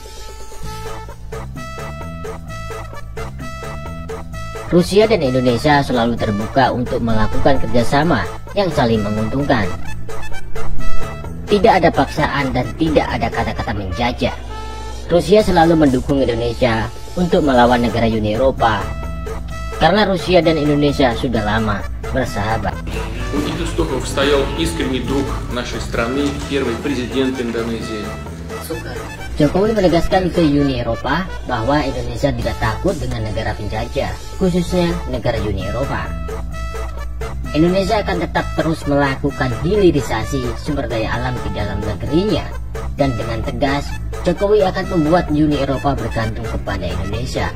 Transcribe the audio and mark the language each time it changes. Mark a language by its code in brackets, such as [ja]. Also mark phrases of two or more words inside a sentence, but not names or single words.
[id] Rusia dan Indonesia selalu terbuka untuk melakukan kerjasama yang saling menguntungkan. Tidak ada paksaan dan tidak ada kata-kata menjajah. Rusia selalu mendukung Indonesia untuk melawan negara Uni Eropa, karena Rusia dan Indonesia sudah lama bersahabat. [ru] У этих истоков стоял искренний друг нашей страны, первый президент Индонезии. [id] Jokowi menegaskan ke Uni Eropa bahwa Indonesia tidak takut dengan negara penjajah, khususnya negara Uni Eropa. Indonesia akan tetap terus melakukan hilirisasi sumber daya alam di dalam negerinya, dan dengan tegas Jokowi akan membuat Uni Eropa bergantung kepada Indonesia.